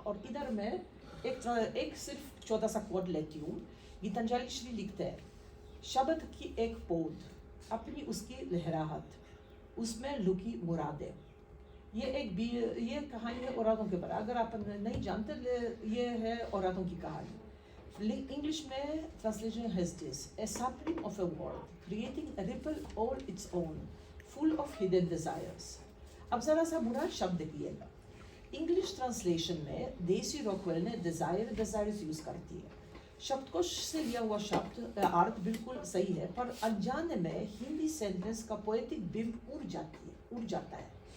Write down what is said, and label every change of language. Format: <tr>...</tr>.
<hi>और इधर मैं एक सिर्फ छोटा सा कोड लेती हूँ। गीतांजलि श्री लिखते हैं, शब्द की एक पौध, अपनी उसकी लहराहट, उसमें लुकी मुरादें। ये कहानी है औरतों के बारे। अगर आप नहीं जानते, ये है औरतों की कहानी।</hi> <en>English</en> <hi>में</hi> <en>translation has this: a sapling of a world, creating a ripple all its own, full of hidden desires.</en> <hi>अब जरा सा बुरा शब्द देखिएगा। इंग्लिश ट्रांसलेशन में देसी रॉकवेल ने डिजायर्स यूज करती है। शब्दकोश से लिया हुआ शब्द अर्थ बिल्कुल सही है, पर अनजाने में हिंदी सेंटेंस का पोएटिक बिंब उड़ जाता है।</hi>